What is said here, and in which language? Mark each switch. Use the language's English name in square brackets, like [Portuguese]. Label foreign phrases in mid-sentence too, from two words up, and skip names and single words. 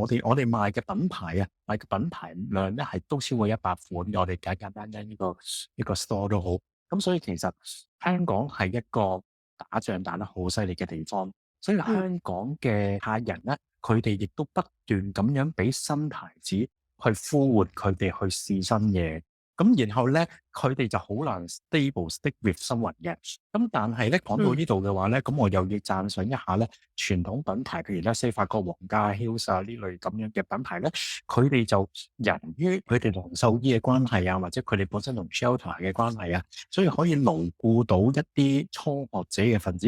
[Cantonese] 我哋賣嘅品牌啊，賣嘅品牌量咧係都超過100款嘅，我哋簡單呢個 store 都好。咁所以其實香港係一個打仗打得好犀利嘅地方，所以嗯，香港嘅客人咧，佢哋亦都不斷咁樣俾新牌子去呼喚佢哋去試新嘢。咁然後咧，佢哋就好難 [English] stick with someone [Cantonese] 嘅。咁但係咧，講到嗯，呢度嘅話咧，咁我又要讚賞一下咧，傳統品牌，譬如咧西法國皇家、Hills 啊呢類咁樣嘅品牌咧，佢哋就由於佢哋同獸醫嘅關係啊，或者佢哋本身同 shelter 嘅關係啊，所以可以牢固到一啲初學者嘅分子。